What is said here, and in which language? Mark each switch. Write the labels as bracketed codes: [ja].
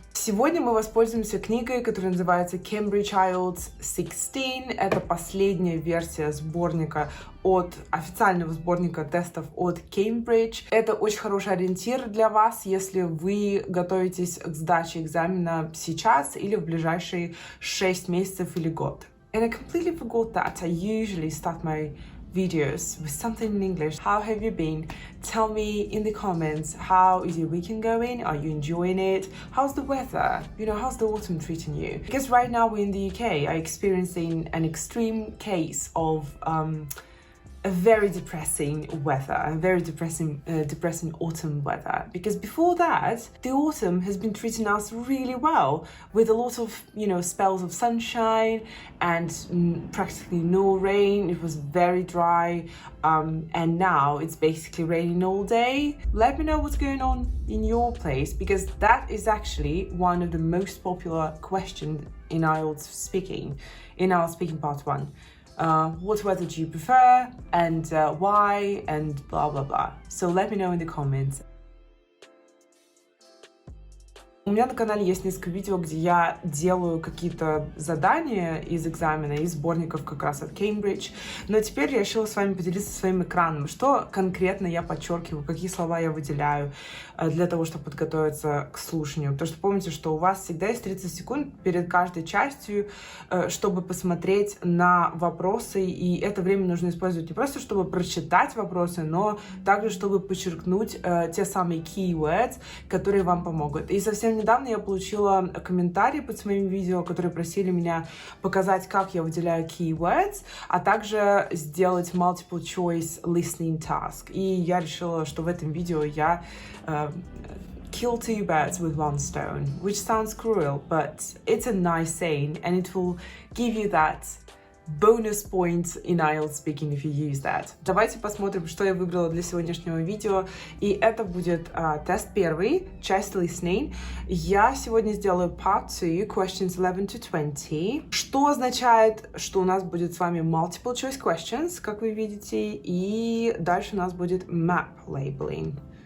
[ru] Сегодня мы воспользуемся книгой, которая называется Cambridge IELTS 16. Это последняя версия сборника официального сборника тестов от Cambridge. Это очень хороший ориентир для вас, если вы готовитесь к сдаче экзамена сейчас или в ближайшие 6 месяцев или год. [en] And I completely forgot that I usually start my videos with something in English. How have you been? Tell me in the comments, how is your weekend going? Are you enjoying it? How's the weather? You know, how's the autumn treating you? Because right now we're in the UK, I'm experiencing an extreme case of a very depressing weather, a very depressing autumn weather. Because before that, the autumn has been treating us really well with a lot of, spells of sunshine and practically no rain. It was very dry, and now it's basically raining all day. Let me know what's going on in your place, because that is actually one of the most popular questions in IELTS speaking, in our speaking part 1. What weather do you prefer, and why, and blah blah blah. So let me know in the comments. [ru] У меня на канале есть несколько видео, где я делаю какие-то задания из экзамена, из сборников как раз от Cambridge. Но теперь я решила с вами поделиться своим экраном. Что конкретно я подчеркиваю, какие слова я выделяю для того, чтобы подготовиться к слушанию. Потому что помните, что у вас всегда есть 30 секунд перед каждой частью, чтобы посмотреть на вопросы. И это время нужно использовать не просто, чтобы прочитать вопросы, но также, чтобы подчеркнуть те самые keywords, которые вам помогут. И совсем недавно я получила комментарии под моим видео, которые просили меня показать, как я выделяю keywords, а также сделать multiple choice listening task. И я решила, что в этом видео я [en] kill two birds with one stone, which sounds cruel, but it's a nice saying, and it will give you that bonus points in IELTS speaking if you use that. [ru] Давайте посмотрим, что я выбрала для сегодняшнего видео. И это будет тест первый, часть listening. Я сегодня сделаю part 2, questions 11 to 20, что означает, что у нас будет с вами multiple choice questions, как вы видите, и дальше у нас будет map labeling.